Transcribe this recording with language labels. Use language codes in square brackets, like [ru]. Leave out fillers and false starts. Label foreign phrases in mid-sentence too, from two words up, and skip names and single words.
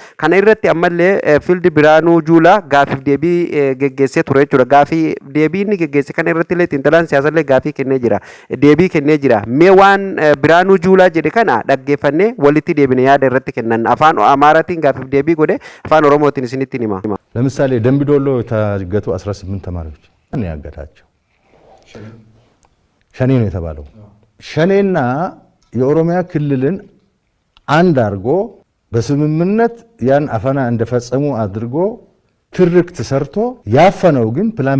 [om] Kana irratti ammallee Fiild Biraanuu Juulaa gaafiif deebii geggeessee ture jechuudha. Gaafii deebii inni geggeesse kana irratti illee xiinxalaan siyaasallee gaafii kennee jira. Deebii kennee jira. Mee waan Biraanuu Juulaa jedhe kana dhaggeeffannee walitti deebine yaada irratti kennan afaan Amaaraatiin gaafiif deebii godhe afaan Oromootiin isinitti hima. [am] ለምሳሌ ደምቢዶሎ የታገቱ 18 ተማሪዎች ማን ያገታቸው? ሸኔ ነው የተባለው። ሸኔና የኦሮሚያ ክልልን አንድ አድርጎ በስምምነት ያን አፈና እንደፈጸሙ አድርጎ ትርክት ሰርቶ ያፈነው ግን ፕላን